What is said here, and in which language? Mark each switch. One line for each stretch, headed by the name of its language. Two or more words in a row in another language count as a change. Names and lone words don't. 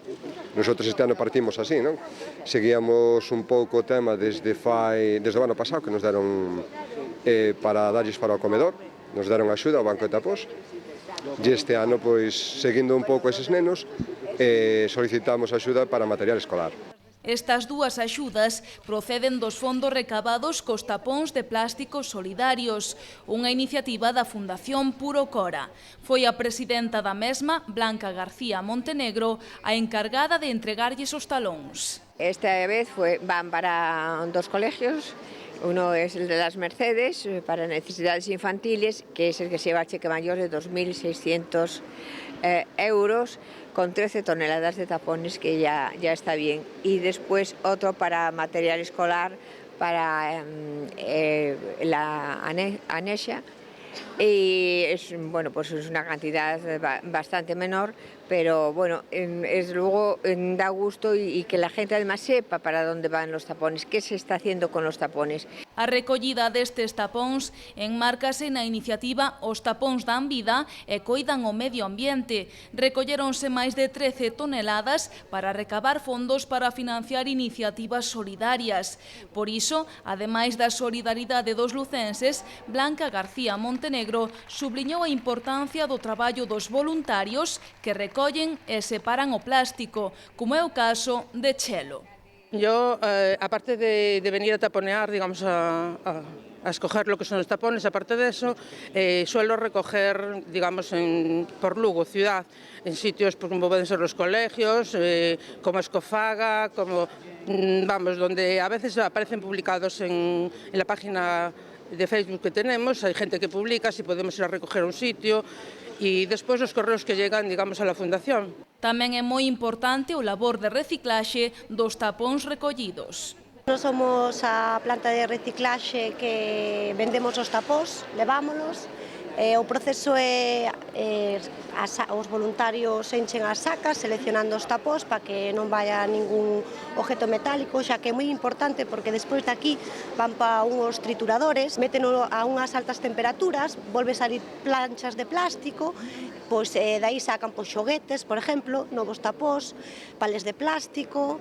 Galician: Nosotros este ano partimos así, non? Seguíamos un pouco o tema desde o ano pasado, que nos deron para darlles para o comedor, nos deron axuda ao Banco de Tapós, e este ano, pois, seguindo un pouco eses nenos, solicitamos axuda para material escolar. Estas dúas axudas proceden dos fondos recabados cos tapóns de plástico solidarios, unha iniciativa da Fundación Purocora. Foi a presidenta da mesma, Blanca García Montenegro, a encargada de entregarlles os talóns. Esta vez van para 2 colegios.
Spanish: Uno es el de las Mercedes, para necesidades infantiles, que es el que se lleva cheque mayor de 2.600 euros, con 13 toneladas de tapones, que ya está bien. Y después otro para material escolar, para la Anexa. Y es, bueno, pues es una cantidad bastante menor, pero bueno, luego da gusto y que la gente además sepa para dónde van los tapones, qué se está haciendo con los tapones.
Galician: A recollida destes tapóns enmárcase na iniciativa Os Tapóns Dan Vida e Coidan o Medio Ambiente. Recolléronse máis de 13 toneladas para recabar fondos para financiar iniciativas solidarias. Por iso, ademais da solidaridade dos lucenses, Blanca García Montenegro subliñou a importancia do traballo dos voluntarios que recollen e separan o plástico, como é o caso de Chelo.
Spanish: Yo, aparte de venir a taponear, digamos, a escoger lo que son los tapones, aparte de eso, suelo recoger, digamos, por Lugo, ciudad, en sitios como pueden ser los colegios, como Escofaga, como, vamos, donde a veces aparecen publicados en la página de Facebook que tenemos, hay gente que publica si podemos ir a recoger un sitio, y
Galician: despois os correos
Spanish: que llegan, digamos, a la Fundación.
Galician: Tamén é moi importante o labor de reciclaxe dos tapóns recollidos. Nos somos a planta de reciclaxe que vendemos os tapóns, levámolos. O proceso é os voluntarios enchen as sacas seleccionando os tapóns para que non vaya ningún objeto metálico, xa que é moi importante porque despois de aquí van para unhos trituradores, méteno a unhas altas temperaturas, volve salir planchas de plástico, pois daí sacan xoguetes, por exemplo, novos tapóns, pales de plástico.